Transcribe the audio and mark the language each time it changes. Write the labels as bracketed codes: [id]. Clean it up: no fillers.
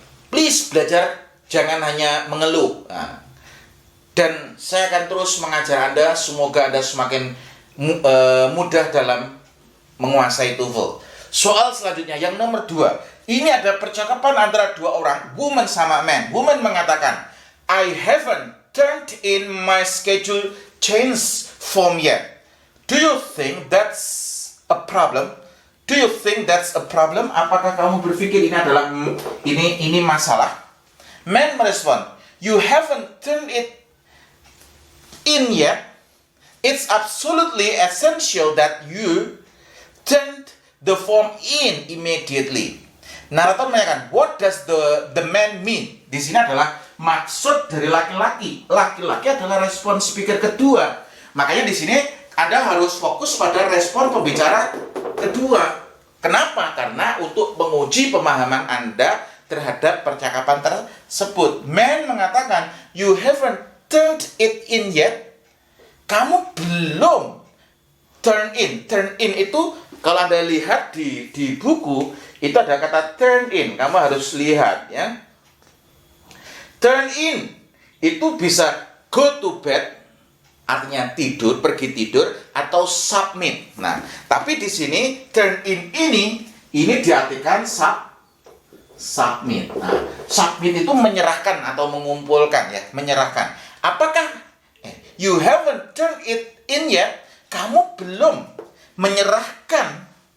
[en] Please [id] belajar, jangan hanya mengeluh. Nah, dan saya akan terus mengajar Anda, semoga Anda semakin mudah dalam menguasai TOEFL. Soal selanjutnya, yang nomor 2. Ini ada percakapan antara dua orang, woman sama man. Woman mengatakan, [en] I haven't turned in my schedule change form yet. Do you think that's a problem? Do you think that's a problem? [id] Apakah kamu berpikir ini adalah ini masalah? Man merespon, [en] you haven't turned it in yet. It's absolutely essential that you turn the form in immediately. [id] Narator menanyakan, [en] what does the man mean? [id] Di sini adalah maksud dari laki-laki. Laki-laki adalah respon speaker kedua. Makanya di sini Anda harus fokus pada respon pembicara kedua. Kenapa? Karena untuk menguji pemahaman Anda terhadap percakapan tersebut. Man mengatakan, [en] you haven't turned it in yet. [id] Kamu belum turn in. Turn in itu kalau Anda lihat di buku itu ada kata turn in. Kamu harus lihat ya. Turn in itu bisa [en] go to bed, [id] artinya tidur, pergi tidur, atau submit. Nah, tapi di sini turn in ini diartikan submit. Nah, submit itu menyerahkan atau mengumpulkan ya, menyerahkan. Apakah [en] you haven't turned it in yet? [id] Kamu belum menyerahkannya.